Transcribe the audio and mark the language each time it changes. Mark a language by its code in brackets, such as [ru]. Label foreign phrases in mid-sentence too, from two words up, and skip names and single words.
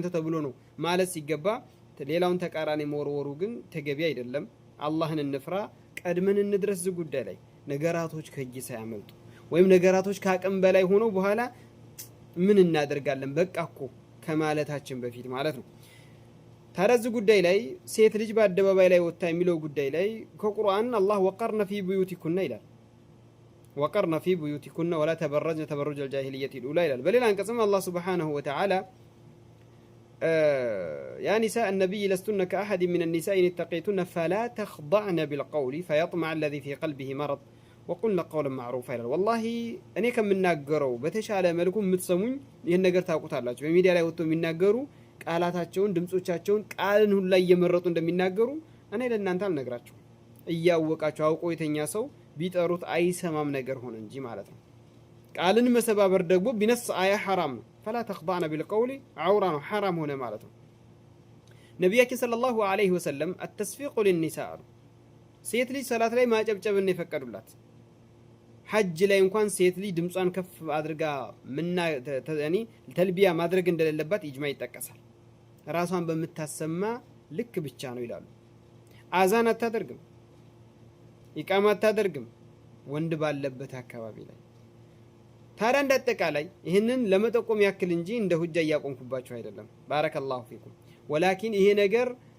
[am] ተብሎ ነው ማለት ሲገባ ሌላውን ተቃራኒ መወርወሩ ግን ተገቢ አይደለም። አላህን እንፍራ፣ ቀድመን እንድረስ ጉዳይ ላይ ነገራቶች ከእጅ ሳያመልጡ ወይም ነገራቶች ከአቅም በላይ ሆኖ በኋላ ምን እናደርጋለን በቃ እኮ ከማለታችን በፊት ማለት ነው። ታረዝ ጉዳይ ላይ ሴት ልጅ በአደባባይ ላይ ወጣ የሚለው ጉዳይ ላይ ከቁርአን አላህ [ar] وقرن في بيوتكن [am] ይላል። [ar] وقرن في بيوتكن ولا تبرجن تبرج الجاهلية الأولى [am] ይላል። በሌላ አንቀጽም አላህ [ar] سبحانه وتعالى يا نساء النبي لستن كأحد من النساء إن اتقيتن فلا تخضعن بالقول فيطمع الذي في قلبه مرض وقلنا قولا معروفا ይላል። والله [am] እኔ ከምናገረው በተሻለ መልኩ የምትሰሙኝ ይሄን ነገር ታውቁታላችሁ። በሚዲያ ላይ ወጥተው የሚናገሩ ቃላታቸውን ድምጾቻቸውን ቃልን ሁሉ ላይ እየመረጡ እንደሚናገሩ እኔ ለእናንተ አልነግራችሁ። እያወቃችሁ አውቆ የተኛ ሰው ቢጠሩት አይሰማም ነገር ሆነ እንጂ ማለት ነው። ቃልን መሰባበር ደግሞ ቢነስ አያ حرام ነው። [ar] فلا تخضعن بالقول عورا حرام [am] ሆነ ማለት ነው። ነብያችን [ar] صلى الله عليه وسلم التصفيق للنساء [am] ሴት ልጅ ሰላት ላይ ማጨብጨብን የፈቀዱላት ሐጅ ላይ እንኳን ሴት ልጅ ድምጿን ከፍ አድርጋ ተልቢያ ማድረግ እንደሌለባት ኢጅማ ይጠቀሳል። ራሷን በመታሰማ ልክ ብቻ ነው ይላሉ። አዛን አታደርግም፣ ኢቃማ አታደርግም ወንድ ባለበት አካባቢ ላይ። ታዲያ እንዳጠቃላይ ይህንን ለመጠቆም ያክል እንጂ እንደ ሁጃ እያቆምኩባቸው አይደለም። [ar] بارك الله فيكم። [am] ወላኪን ይሄ ነገር